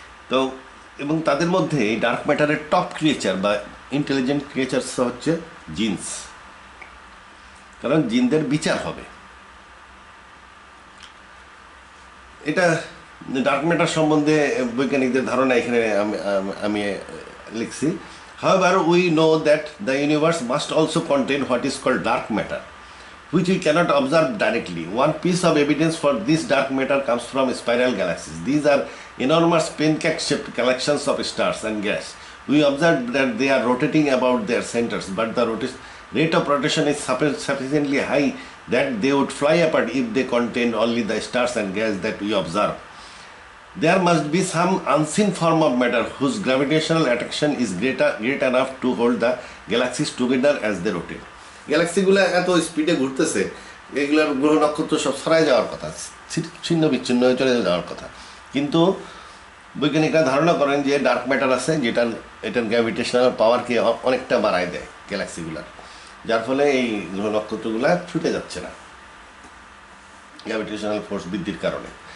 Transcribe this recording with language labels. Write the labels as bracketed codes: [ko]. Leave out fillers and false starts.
[bn] তো এবং তাদের মধ্যে এই ডার্ক ম্যাটারের টপ ক্রিয়েচার বা ইন্টেলিজেন্ট ক্রিয়েচার্স হচ্ছে জিনস, কারণ জিনদের বিচার হবে। এটা ডার্ক ম্যাটার সম্বন্ধে বৈজ্ঞানিকদের ধারণা এখানে আমি লিখছি। [en] However, we know that the universe must also contain what is called dark matter, which we cannot observe directly. One piece of evidence for this dark matter comes from spiral galaxies. These are enormous pancake-shaped collections of stars and gas. We observe that they are rotating about their centers, but the rate of rotation is sufficiently high that they would fly apart if they contained only the stars and gas that we observe. There must be some unseen form of matter whose gravitational attraction is great enough to hold the galaxies together as they rotate. [bn] গ্যালাক্সিগুলো এত স্পিডে ঘুরতেছে, এগুলোর গ্রহ নক্ষত্র সব ছড়ায় যাওয়ার কথা, ছিন্ন বিচ্ছিন্ন হয়ে চলে যাওয়ার কথা। কিন্তু বৈজ্ঞানিকরা ধারণা করেন যে ডার্ক ম্যাটার আছে, এটার গ্র্যাভিটেশনাল পাওয়ারকে অনেকটা বাড়ায় দেয় গ্যালাক্সিগুলার, যার ফলে এই গ্রহ নক্ষত্রগুলো ছুটে যাচ্ছে না গ্র্যাভিটেশনাল ফোর্স বৃদ্ধির কারণে।